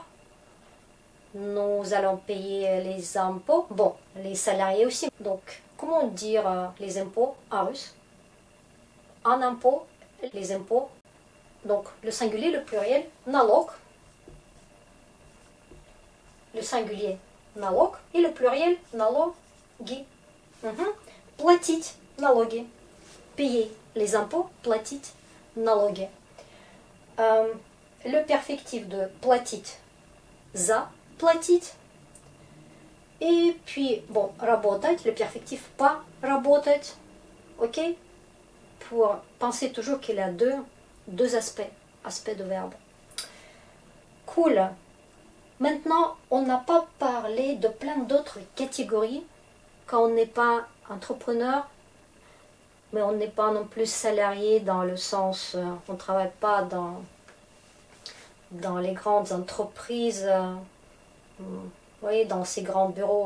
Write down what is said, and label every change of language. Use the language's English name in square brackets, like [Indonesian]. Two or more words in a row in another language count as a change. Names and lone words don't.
[French] Nous allons payer les impôts, bon, les salariés aussi. Donc, comment dire les impôts en russe? En impôt, les impôts, donc le singulier, le pluriel, налог, le singulier, налог, et le pluriel, налоги. [Russian] Платить налоги, [French] payer les impôts, [Russian] платить налоги. [French] Le perfectif de [Russian] платить, за, платить. [French] Et puis, bon, работать, le perfectif pas работать, ok? Pour penser toujours qu'il y a deux aspects de verbe. Cool. Maintenant, on n'a pas parlé de plein d'autres catégories quand on n'est pas entrepreneur, mais on n'est pas non plus salarié dans le sens, on ne travaille pas dans les grandes entreprises, vous voyez, dans ces grands bureaux.